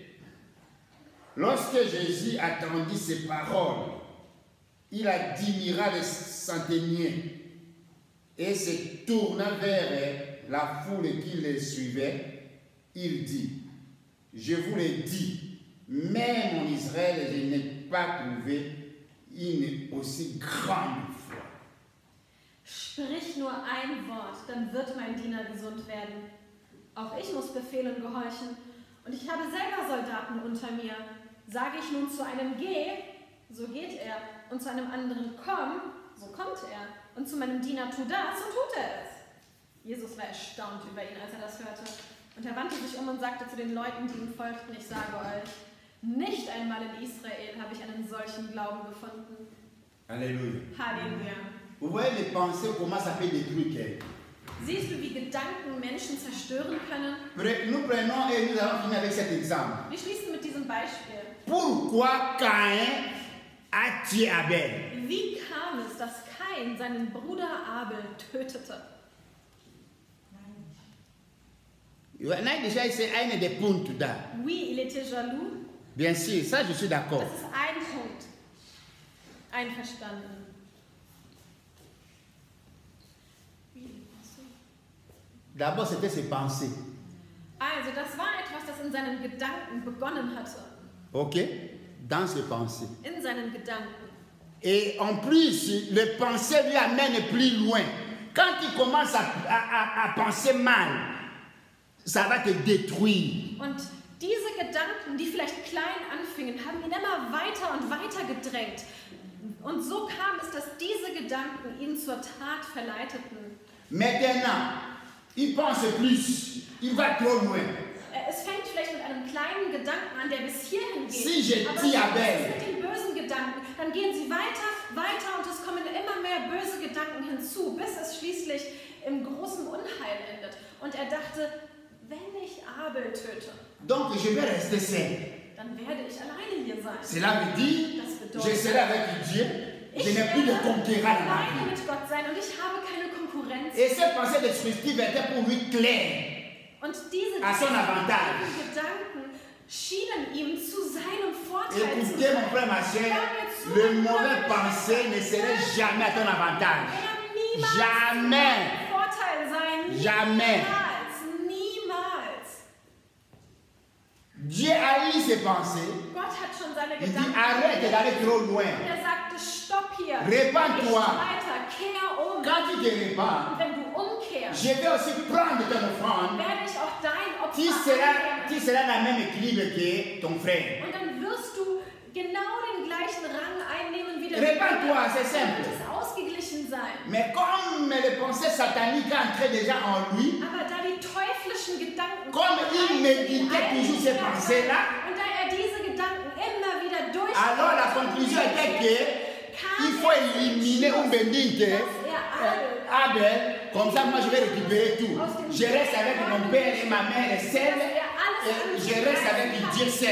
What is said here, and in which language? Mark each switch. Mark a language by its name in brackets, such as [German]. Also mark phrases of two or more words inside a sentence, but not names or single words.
[French] Lorsque Jésus attendit ces paroles, il admira les centeniers et se tourna vers la foule qui les suivait. Il dit, je vous l'ai dit, même en Israël, je n'ai pas trouvé une aussi grande foi. [German] Sprich nur ein Wort, dann wird mein Diener gesund werden. Auch ich muss Befehlen gehorchen. Und ich habe selber Soldaten unter mir. Sage ich nun zu einem Geh, so geht er. Und zu einem anderen Komm, so kommt er. Und zu meinem Diener tu das, so tut er es. Jesus war erstaunt über ihn, als er das hörte. Und er wandte sich um und sagte zu den Leuten, die ihm folgten, ich sage euch, nicht einmal in Israel habe ich einen solchen Glauben gefunden. [French] Alléluia. [German] Halleluja. [French] Vous voyez les pensées, comment ça peut détruire quelqu'un. [German] Siehst du, wie Gedanken Menschen zerstören können? [French] Nous prenons et nous allons finir avec cet exemple. [German] Wir schließen mit diesem Beispiel. [French] Pourquoi Caïn a tué Abel? [German] Wie kam es, dass Kain seinen Bruder Abel tötete? [French] Il y en a déjà essayé un des puntos là. Oui, il était jaloux. Bien sûr, ça je suis d'accord. [German] Das ist ein Punkt. Einverstanden. [French] D'abord, c'était ses pensées. [German] Also, das war etwas, das in seinen Gedanken begonnen hatte. [French] Ok? Dans ses pensées. [German] In seinen Gedanken. [French] Et en plus, les pensées lui amènent plus loin. Quand il commence à penser mal, ça va te détruire. [German] Und diese Gedanken, die vielleicht klein anfingen, haben ihn immer weiter und weiter gedrängt. Und so kam es, dass diese Gedanken ihn zur Tat verleiteten. [French] Maintenant, il pense plus. Il va trop loin. [German] Es fängt vielleicht mit einem kleinen Gedanken an, der bis hierhin geht. [French] Si je [German] Aber [French] dis [German] was [French] Abel. [German] ist mit den bösen Gedanken? Dann gehen sie weiter, weiter und es kommen immer mehr böse Gedanken hinzu, bis es schließlich im großen Unheil endet. Und er dachte, wenn ich Abel töte, [French] Donc, je vais rester seul. [German] dann werde ich alleine hier sein. [French] Cela veut dire, [German] Das [French] je [German] bedeutet, [French] serai avec Dieu. Je [German] ich [French] n'ai plus de [German] werde [French] conquérant dans ma [German] alleine [French] vie. [German] mit Gott sein und ich habe keine Konkurrenz. [French] Et cette pensée destructive était pour lui claire. [German] Und diese [French] À son avantage. [German] Gedanken schienen ihm zu seinem Vorteil zu [French] Écoutez, mon [German] sein. [French] frère, ma soeur, le mauvais pensée ne serait jamais à ton avantage. Jamais. [German] Vorteil sein. [French] Jamais. [German] Niemals. [French] Dieu a eu ses pensées. [German] Gott hat schon seine [French] Il dit [German] Gedanken. [French] arrête d'aller trop loin. [German] Er sagt, hier. [French] Répands-toi. [German] Nicht weiter. Kehr um. [French] Quand tu te répands, [German] Und wenn du umkehrst, [French] je vais aussi prendre ton offrande. [German] werde ich auch dein Opfer [French] Tu [German] annehmen. [French] seras dans le même équilibre que ton frère. [German] Und dann wirst du genau den gleichen Rang einnehmen wie der [French] Répands-toi, c'est [German] Dann [French] simple. [German] wird es ausgeglichen sein. [French] Mais comme les pensées sataniques entraient déjà en lui, [German] Aber da die teuflischen Gedanken [French] comme il méditait toujours ces pensées-là, [German] und da er diese Gedanken immer wieder durch [French] alors la conclusion était qu'il faut éliminer Umbendinte, Abel, comme ça moi je vais récupérer tout. Je reste avec mon père et ma mère seul, et je reste avec Dieu seul.